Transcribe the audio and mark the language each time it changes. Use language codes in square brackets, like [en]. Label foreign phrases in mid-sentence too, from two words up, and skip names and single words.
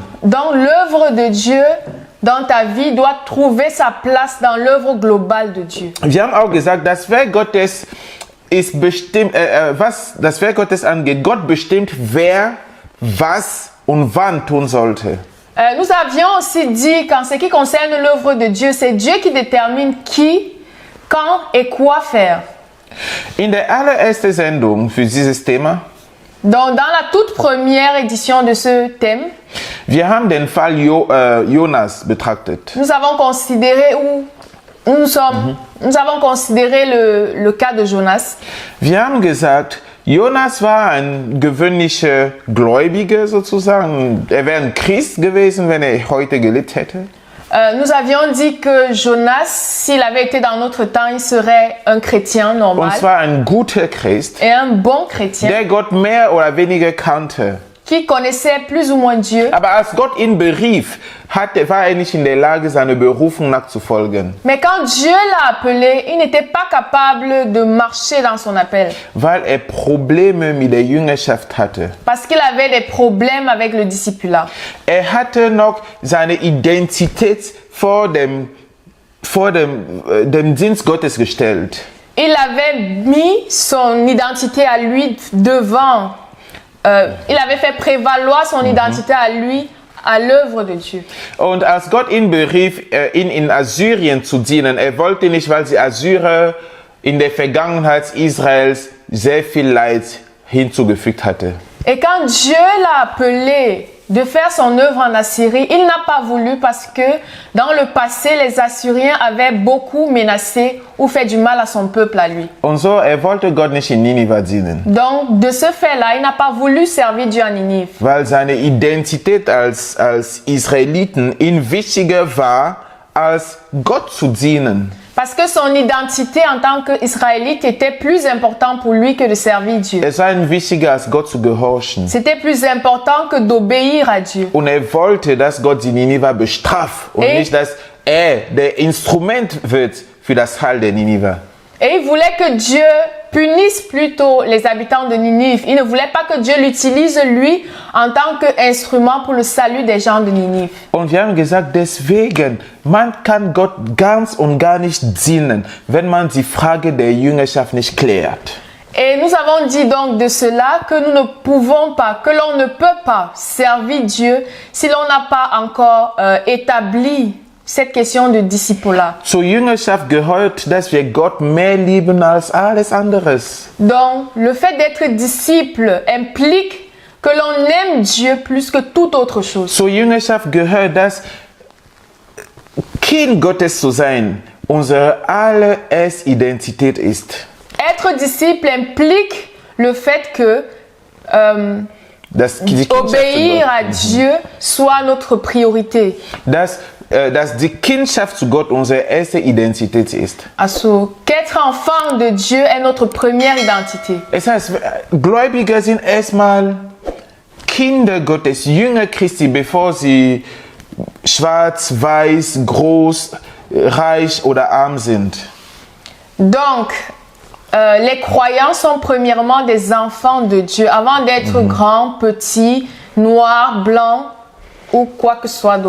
[fr] Donc l'œuvre de Dieu dans ta vie doit trouver sa place dans l'œuvre globale de Dieu. [de] Wir haben auch gesagt, das Werk Gottes ist bestimmt, was das Werk Gottes angeht. Gott bestimmt, wer, was und wann tun sollte. [fr] Nous avions aussi dit qu'en ce qui concerne l'œuvre de Dieu, c'est Dieu qui détermine qui, quand et quoi faire. [de] In der allerersten Sendung für dieses Thema, [fr] Donc, dans la toute première édition de ce thème, [de] wir haben den Fall Jonas betrachtet. [fr] nous avons considéré nous avons considéré le cas de Jonas. [de] Wir haben gesagt, Jonas war ein gewöhnlicher Gläubiger sozusagen. Er wäre ein Christ gewesen, wenn er heute gelebt hätte. [fr] Nous avions dit que Jonas, s'il avait été dans notre temps, il serait un chrétien normal. [de] Und zwar ein guter Christ, [fr] Et un bon chrétien [de] der Gott mehr oder weniger kannte. [fr] qui connaissait plus ou moins Dieu. [de] Aber als Gott ihn berief, war er nicht in der Lage, seiner Berufung nachzufolgen. [fr] Mais quand Dieu l'a appelé, il n'était pas capable de marcher dans son appel. [de] Weil er Probleme mit der Jüngerschaft hatte. [fr] Parce qu'il avait des problèmes avec le discipulat. [de] Er hatte noch seine Identität vor dem Dienst Gottes gestellt. [fr] Il avait mis son identité à lui devant. Il avait fait prévaloir son identité à lui, à l'œuvre de Dieu. [de] Und als Gott ihn berief, ihn in Assyrien zu dienen, er wollte nicht, weil die Assyrer in der Vergangenheit Israels sehr viel Leid hinzugefügt hatte. [fr] Et quand Dieu l'a appelé de faire son œuvre en Assyrie, il n'a pas voulu parce que dans le passé, les Assyriens avaient beaucoup menacé ou fait du mal à son peuple à lui. [de] Und so, wollte Gott nicht in Ninive dienen, [fr] Donc, de ce fait-là, il n'a pas voulu servir Dieu à Ninive. [de] weil seine Identität als Israeliten ihm wichtiger war, als Gott zu dienen. [fr] Parce que son identité en tant qu'Israélite était plus importante pour lui que de servir Dieu. [de] Es war ihm wichtiger, als Gott zu gehorchen. [fr] C'était plus important que d'obéir à Dieu. [de] Und wollte, dass Gott die Ninive bestraft und [fr] Et- [de] nicht, dass der Instrument wird für das Heil der Ninive. [fr] Et il voulait que Dieu punisse plutôt les habitants de Ninive. Il ne voulait pas que Dieu l'utilise lui en tant qu'instrument pour le salut des gens de Ninive. [de] Und wir haben gesagt, deswegen, man kann Gott ganz und gar nicht dienen, wenn man die Frage der Jüngerschaft nicht klärt. [fr] Et nous avons dit donc de cela que nous ne pouvons pas, que l'on ne peut pas servir Dieu si l'on n'a pas encore établi cette question de disciple-là. [de] Zur Jüngerschaft gehört, dass wir Gott mehr lieben als alles anderes. [fr] Donc, le fait d'être disciple implique que l'on aime Dieu plus que toute autre chose. [de] Zur Jüngerschaft gehört, dass Kind Gottes zu sein unsere allererste Identität ist. [fr] Être disciple implique le fait que [de] Dass die Kindschaft zu [fr] obéir [de] Gott- [fr] à Dieu soit notre priorité. [de] dass die Kindschaft zu Gott unsere erste Identität ist. Also, [fr] qu'être enfant de Dieu est notre première identité. [de] Es heißt, Gläubige sind erstmal Kinder Gottes, Jünger Christi, bevor sie schwarz, weiß, groß, reich oder arm sind. [fr] Donc, les croyants sont premièrement des enfants de Dieu avant d'être grands, petits, noirs, blancs ou quoi que ce soit d'autre.